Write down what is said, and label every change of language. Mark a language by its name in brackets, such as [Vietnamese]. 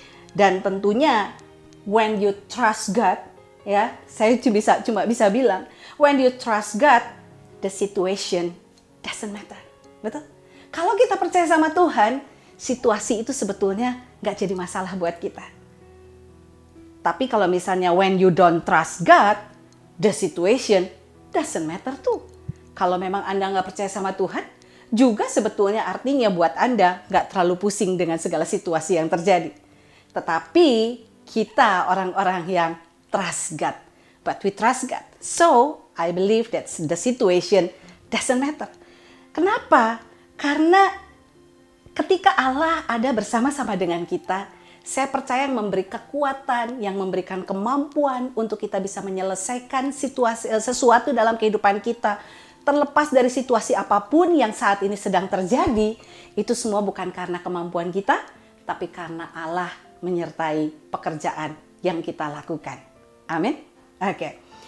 [Indonesian] Dan tentunya [English] when you trust God, [Indonesian] ya, saya cuma bisa bilang, [English] when you trust God, the situation doesn't matter. [Indonesian] Betul? Kalau kita percaya sama Tuhan, situasi itu sebetulnya nggak jadi masalah buat kita. Tapi kalau misalnya [English] when you don't trust God, the situation doesn't matter too. [Indonesian] Kalau memang Anda nggak percaya sama Tuhan, juga sebetulnya artinya buat Anda nggak terlalu pusing dengan segala situasi yang terjadi. Tetapi kita orang-orang yang [English] trust God. But we trust God. So, I believe that the situation doesn't matter. [Indonesian] Kenapa? Karena ketika Allah ada bersama-sama dengan kita, saya percaya yang memberi kekuatan, yang memberikan kemampuan untuk kita bisa menyelesaikan sesuatu dalam kehidupan kita. Terlepas dari situasi apapun yang saat ini sedang terjadi, itu semua bukan karena kemampuan kita, tapi karena Allah menyertai pekerjaan yang kita lakukan. Amin? Oke.